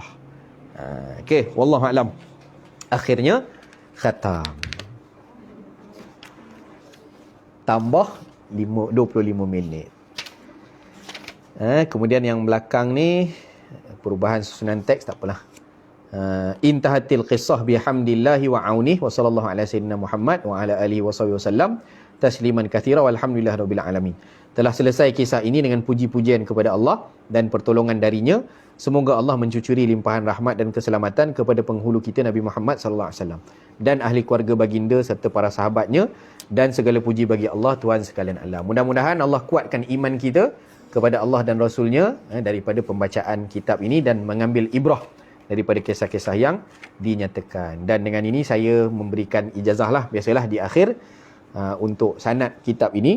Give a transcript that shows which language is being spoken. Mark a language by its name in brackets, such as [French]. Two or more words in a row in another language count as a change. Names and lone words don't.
[Malay] Okey, [Arabic] والله أعلم. [Malay] Akhirnya khatam. Tambah 25 minit. Kemudian yang belakang ni perubahan susunan teks, tak apalah. [Arabic] انتهت القصة بحمد الله وعونه وصلى الله على سيدنا محمد وعلى آله وصحبه وسلم تسليما كثيرا والحمد لله رب العالمين. Telah selesai kisah ini dengan puji-pujian kepada Allah dan pertolongan darinya. Semoga Allah mencucuri limpahan rahmat dan keselamatan kepada penghulu kita Nabi Muhammad صلى الله عليه وسلم dan ahli keluarga baginda serta para sahabatnya, dan segala puji bagi Allah Tuhan sekalian alam. Mudah-mudahan Allah kuatkan iman kita kepada Allah dan Rasulnya daripada pembacaan kitab ini dan mengambil ibrah daripada kisah-kisah yang dinyatakan. Dan dengan ini saya memberikan ijazah lah, biasalah di akhir untuk sanad kitab ini.